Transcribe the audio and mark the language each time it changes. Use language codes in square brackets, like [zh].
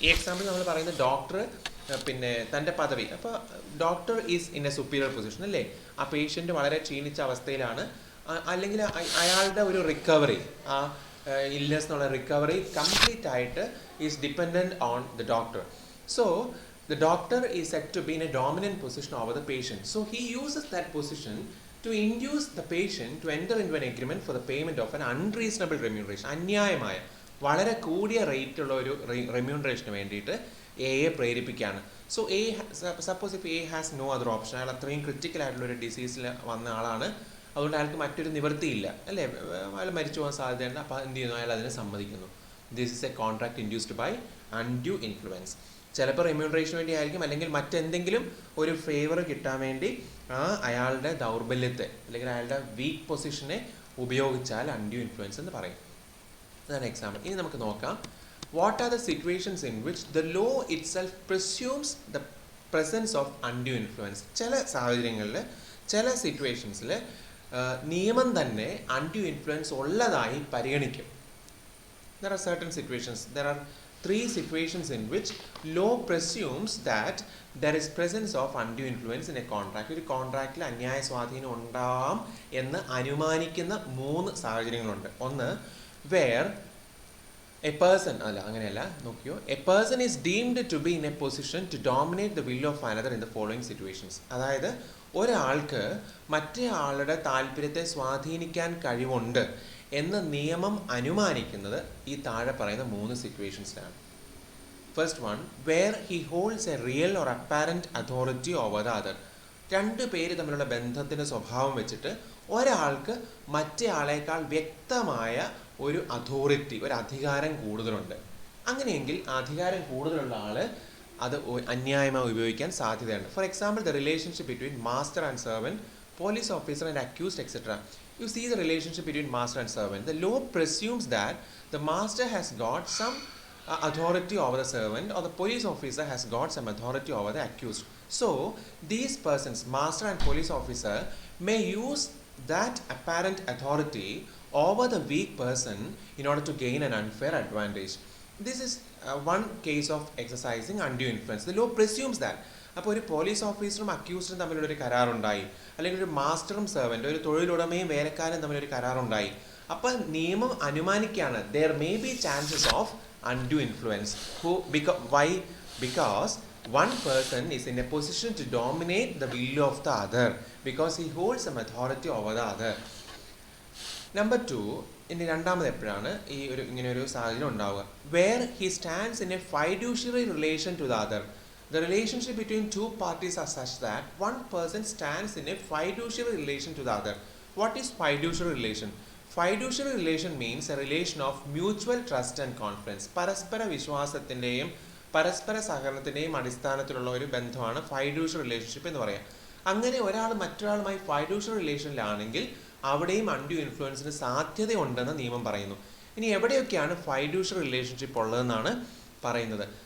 [ml] ഈ എക്സാമ്പിൾ നമ്മൾ പറയുന്നത് ഡോക്ടർ പിന്നെ തൻ്റെ പദവി, അപ്പോൾ [en] doctor is in a superior position [ml] അല്ലേ, ആ പേഷ്യൻ്റ് വളരെ ക്ഷീണിച്ച അവസ്ഥയിലാണ്, അല്ലെങ്കിൽ അയാളുടെ ഒരു റിക്കവറി, ആ ഇൽനെസ് എന്നുള്ള റിക്കവറി കംപ്ലീറ്റ് ആയിട്ട് [en] Is dependent on the doctor. So the doctor is set to be in a dominant position over the patient. So he uses that position to induce the patient to enter into an agreement for the payment of an unreasonable remuneration, [ml] അന്യായമായ വളരെ കൂടിയ rate ഉള്ള ഒരു റെമ്യൂണറേഷന് വേണ്ടിയിട്ട് എയെ പ്രേരിപ്പിക്കുകയാണ്. [en] so a suppose if a has no other option, [ml] അയാൾ അത്രയും critical ആയിട്ടുള്ള ഒരു ഡിസീസിൽ വന്ന ആളാണ്, അതുകൊണ്ട് അയാൾക്ക് മറ്റൊരു നിവൃത്തിയില്ല അല്ലേ, അയാൾ മരിച്ചു പോകാൻ സാധ്യതയുണ്ട്, അപ്പോൾ എന്ത് ചെയ്യുന്നു, അയാൾ അതിനെ സമ്മതിക്കുന്നു. [en] This is a contract induced by undue influence. [ml] ചിലപ്പോൾ റെമ്യൂണറേഷന് വേണ്ടി ആയിരിക്കും, അല്ലെങ്കിൽ മറ്റെന്തെങ്കിലും ഒരു ഫേവർ കിട്ടാൻ വേണ്ടി അയാളുടെ ദൗർബല്യത്തെ അല്ലെങ്കിൽ അയാളുടെ വീക്ക് പൊസിഷനെ ഉപയോഗിച്ചാൽ അൺഡ്യൂ ഇൻഫ്ലുവൻസ് എന്ന് പറയും. അതാണ് എക്സാമ്പിൾ. ഇനി നമുക്ക് നോക്കാം, [en] What are the situations in which the law itself presumes the presence of undue influence. [ml] ചില സാഹചര്യങ്ങളിൽ, ചില സിറ്റുവേഷൻസിൽ നിയമം തന്നെ അൺഡ്യൂ ഇൻഫ്ലുവൻസ് ഉള്ളതായി പരിഗണിക്കും. [en] There are certain situations, there are 3 situations in which law presumes that there is presence of undue influence in a contract. [ml] ഒരു കോൺട്രാക്റ്റിൽ അന്യായ സ്വാധീനം ഉണ്ടാവാം എന്ന് അനുമാനിക്കുന്ന 3 സാഹചര്യങ്ങളുണ്ട്. [en] ഒന്ന്, where a person, [ml] അല്ല അങ്ങനെയല്ല, നോക്കിയോ, [en] A person is deemed to be in a position to dominate the will of another in the following situations. [ml] അതായത് ഒരാൾക്ക് മറ്റേ ആളുടെ താല്പര്യത്തെ സ്വാധീനിക്കാൻ കഴിവുണ്ട് എന്ന് നിയമം അനുമാനിക്കുന്നത് ഈ താഴെ പറയുന്ന 3 സിറ്റുവേഷൻസിലാണ്. [en] First one, where he holds a real or apparent authority over the other. [ml] 2 പേര് തമ്മിലുള്ള ബന്ധത്തിൻ്റെ സ്വഭാവം വെച്ചിട്ട് ഒരാൾക്ക് മറ്റേ ആളേക്കാൾ വ്യക്തമായ ഒരു അതോറിറ്റി, ഒരു അധികാരം കൂടുതലുണ്ട്. അങ്ങനെയെങ്കിൽ അധികാരം കൂടുതലുള്ള ആൾ അത് അന്യായമായി ഉപയോഗിക്കാൻ സാധ്യതയുണ്ട്. [en] For example, the relationship between master and servant, police officer and accused etcetera. You see the relationship between master and servant. The law presumes that the master has got some authority over the servant, or the police officer has got some authority over the accused. So these persons, master and police officer, may use that apparent authority over the weak person in order to gain an unfair advantage. This is one case of exercising undue influence. The law presumes that. [ml] അപ്പോൾ ഒരു police ഓഫീസറും അക്യൂസ്ഡും തമ്മിലൊരു കരാറുണ്ടായി, അല്ലെങ്കിൽ ഒരു മാസ്റ്ററും servant, ഒരു തൊഴിലുടമയും വേലക്കാരനും തമ്മിലൊരു കരാറുണ്ടായി. അപ്പോൾ നിയമം അനുമാനിക്കുകയാണ് [en] there may be chances of undue influence. Why? Because one person is in a position to dominate the will of the other because he holds some authority over the other. Number 2, [ml] ഇനി രണ്ടാമത് എപ്പോഴാണ് ഈ ഒരു ഇങ്ങനെ ഒരു സാഹചര്യം ഉണ്ടാവുക? [en] where he stands in a fiduciary relation to the other. The relationship between 2 parties are such that one person stands in a fiduciary relation to the other. What is fiduciary relation? Fiduciary relation means a relation of mutual trust and confidence. [ml] പരസ്പര വിശ്വാസത്തിൻ്റെയും പരസ്പര സഹകരണത്തിൻ്റെയും അടിസ്ഥാനത്തിലുള്ള ഒരു ബന്ധമാണ് ഫൈഡ്യൂഷ്യറി relationship എന്ന് പറയാം. അങ്ങനെ ഒരാൾ മറ്റൊരാളുമായി ഫൈഡ്യൂഷ്യറി റിലേഷനിലാണെങ്കിൽ അവിടെയും അൺഡ്യൂ ഇൻഫ്ലുവൻസിന് സാധ്യതയുണ്ടെന്ന് നിയമം പറയുന്നു. ഇനി എവിടെയൊക്കെയാണ് ഫൈഡ്യൂഷ്യറി റിലേഷൻഷിപ്പ് ഉള്ളതെന്നാണ് പറയുന്നത്.